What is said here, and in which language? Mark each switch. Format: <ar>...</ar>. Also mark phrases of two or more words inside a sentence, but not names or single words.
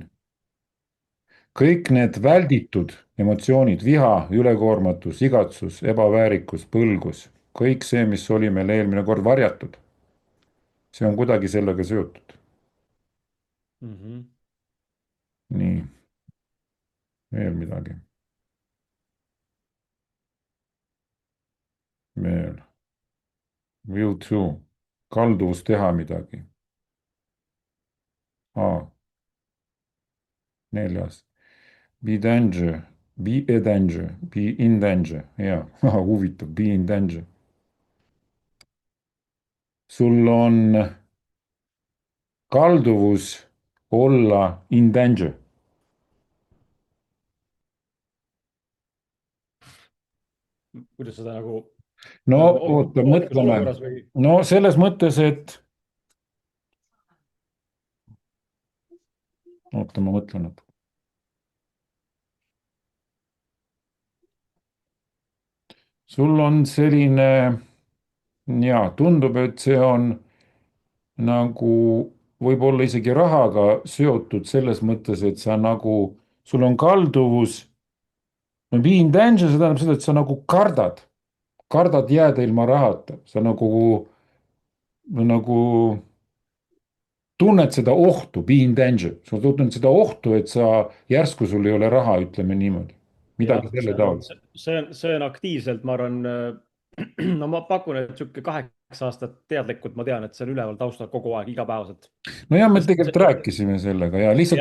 <et>kõik need välditud emotsioonid, viha, ülekoormatus, igatsus, ebaväärikus, põlgus, kõik see, mis oli meil eelmine kord varjatud, see on kuidagi sellega seotud. -hmm. nii, veel midagi. veel.</et> <en>Will to,</en> <et>kalduvus teha midagi. Neljas.</et> <en>Be danger, be a danger, be in danger,</en> <et>hea, huvitav,</et> <en>be in danger.</en> <et>sul on kalduvus olla</et> <en>in danger.</en> <et>kuidas seda no nagu oota, ohtlikus mõtleme. olukorras või? no selles mõttes, et oota, ma mõtlen natuke. sul on selline, ja tundub, et see on nagu võib-olla isegi rahaga seotud selles mõttes, et sa nagu, sul on kalduvus,</et> <en>no be in danger,</en> <et>see tähendab seda, et sa nagu kardad jääda ilma rahata, sa nagu tunned seda ohtu,</et> <en>be in danger,</en> <et>sa tunned seda ohtu, et sa, järsku sul ei ole raha, ütleme niimoodi. midagi jah, selle taolist. see on aktiivselt, ma arvan, no ma pakun, et sihuke 8 aastat teadlikult, ma tean, et see on üleval taustal kogu aeg, igapäevaselt. nojah, me sest tegelikult rääkisime sellega ja lihtsalt</et>